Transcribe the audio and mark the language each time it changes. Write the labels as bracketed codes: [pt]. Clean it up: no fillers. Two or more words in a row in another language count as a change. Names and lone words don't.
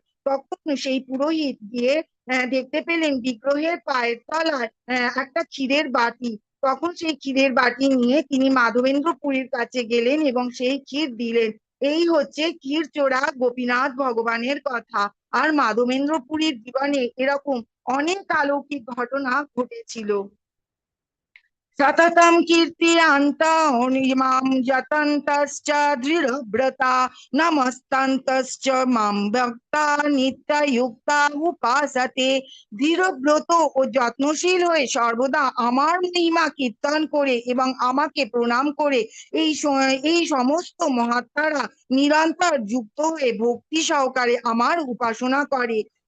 [bn] তখন সেই পুরোহিত গিয়ে দেখতে পেলেন বিগ্রহের পায়ের তলায় একটা ক্ষীরের বাটি। তখন সেই ক্ষীরের বাটি নিয়ে তিনি মাধবেন্দ্র পুরীর কাছে গেলেন এবং সেই ক্ষীর দিলেন। এই হচ্ছে ক্ষীর চোরা গোপীনাথ ভগবানের কথা। আর মাধবেন্দ্র পুরীর জীবনে এরকম অনেক অলৌকিক ঘটনা ঘটেছিল। [sa] सततं कीर्तयन्तः यतन्तश्च दृढव्रता नमस्तन्तश्च मां भक्ता নিত্যযুক্তা উপাসতে। [bn] দৃঢ়ব্রত ও যত্নশীল হয়ে সর্বদা আমার মহিমা কীর্তন করে এবং আমাকে প্রণাম করে এই সমস্ত মহাত্মারা নিরন্তর যুক্ত হয়ে ভক্তি সহকারে আমার উপাসনা করে।